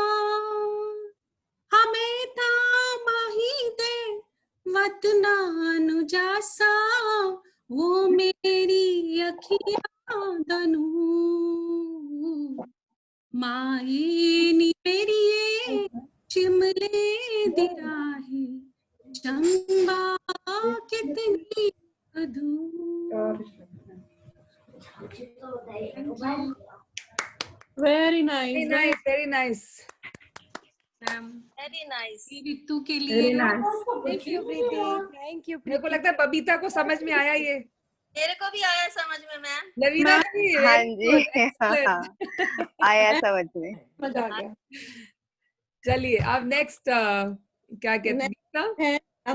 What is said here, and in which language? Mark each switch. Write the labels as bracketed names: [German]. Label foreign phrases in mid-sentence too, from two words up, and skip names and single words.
[Chambeali] हमें ता माही दे वतना नु जासा, वो मेरी अखियां दनू, माए नी मेरी शिमले दी राहे, चंबा कितनी दूर। [English] very nice, very nice. very nice. [Hindi] ऋतु के लिए [English] thank you Preeti, thank you. [Hindi] मेरे को लगता है बबीता को समझ में आया ये। मेरे को भी आया समझ में मैम। लवीना भी, हाँ जी, हाँ, आया समझ में। मजा आ गया। चलिए अब नेक्स्ट क्या कहते हैं?